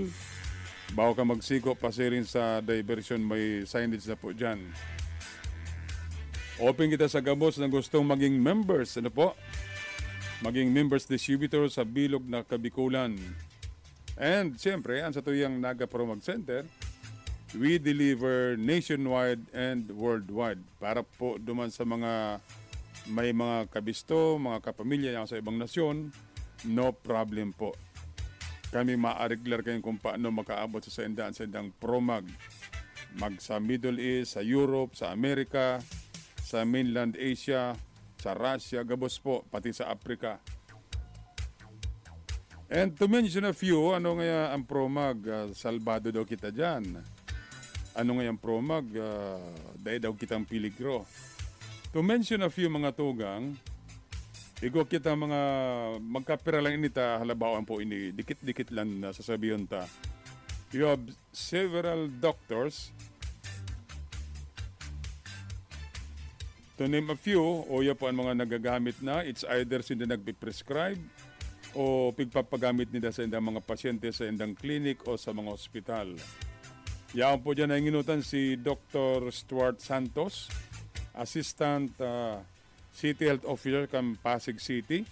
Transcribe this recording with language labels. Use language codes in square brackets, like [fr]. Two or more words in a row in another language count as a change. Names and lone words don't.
[bik] Bago ka magsiko, pasirin sa diversion, may signage na po dyan. Open kita sa gabos na gustong maging members, maging [en] members distributor [bik] sa bilog na Kabikulan. And siyempre, ang sa tuyang Naga Promag Center, [en] we deliver nationwide and worldwide [bik] para po duman sa mga may mga kabisto, mga kapamilya yan sa ibang nasyon, [en] no problem [bik] po. Kami maareglar kayo kung paano makaabot sa sendang Promag. Sa Middle East, sa Europe, sa Amerika, sa mainland Asia, sa Russia, gabos po, pati sa Africa. [en] And to mention a few, [bik] ano nga ang Promag? Salbado daw kita dyan. Ano nga ang Promag? Dahil daw kitang piligro. [en] To mention a few [bik] mga tugang, igo kita mga magkapira lang inita, halabawan po ini, dikit-dikit lang na sasabihin ta. [en] You have several doctors. To name a few, [bik] o yan po ang mga nagagamit na, [en] it's either [bik] sila nagpiprescribe o pigpapagamit nila sa indang mga pasyente sa indang clinic o sa mga ospital. Yan po dyan ang inutan si Dr. [en] Stuart Santos, Assistant City Health Officer ng Pasig City.